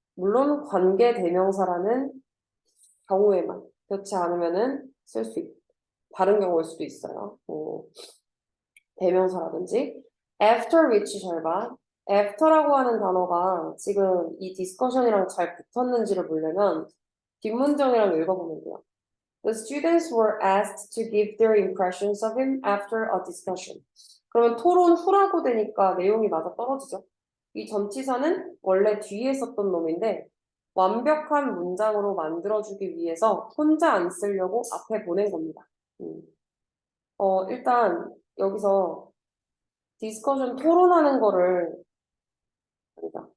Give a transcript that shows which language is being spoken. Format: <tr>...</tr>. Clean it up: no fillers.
<ko>물론 관계 대명사라는 경우에만 그렇지 않으면은 쓸 수 다른 경우일 수도 있어요. 뭐 대명사라든지 after which 잘 봐. after라고 하는 단어가 지금 이 디스커션이랑 잘 붙었는지를 보려면 뒷문장이랑 읽어보면 돼요.</ko> <en>The students were asked to give their impressions of him after a discussion.</en> <ko>그러면 토론 후라고 되니까 내용이 맞아 떨어지죠. 이 전치사는 원래 뒤에 썼던 놈인데 완벽한 문장으로 만들어주기 위해서 혼자 안 쓰려고 앞에 보낸 겁니다. 일단 여기서 디스커션 토론하는 거를 아니다.</ko>